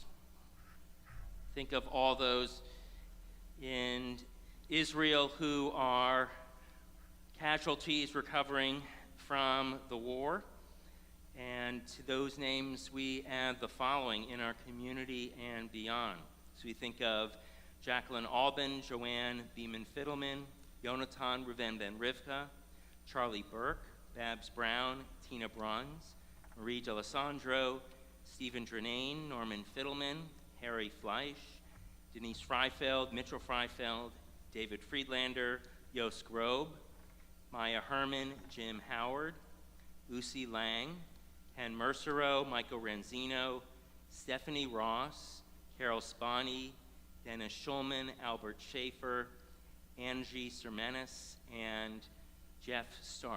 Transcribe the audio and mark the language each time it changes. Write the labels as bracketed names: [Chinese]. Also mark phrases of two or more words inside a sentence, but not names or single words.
[English] Think of all those in Israel who are casualties recovering from the war. And to those names, we add the following in our community and beyond. So we think of Jacqueline Albin, Joanne Beeman Fiddleman, Yonatan Ruven Ben Rivka, Charlie Burke, Babs Brown, Tina Bruns, Marie D'Alessandro, Stephen Drenane, Norman Fiddleman, Harry Fleisch, Denise Freifeld, Mitchell Freifeld, David Friedlander, Yost Grobe, Maya Herman, Jim Howard, Lucy Lang, Ken Mercero, Michael Ranzino, Stephanie Ross, Carol Spani, Dennis Schulman, Albert Schaefer, Angie Sermenis, and Jeff Stark.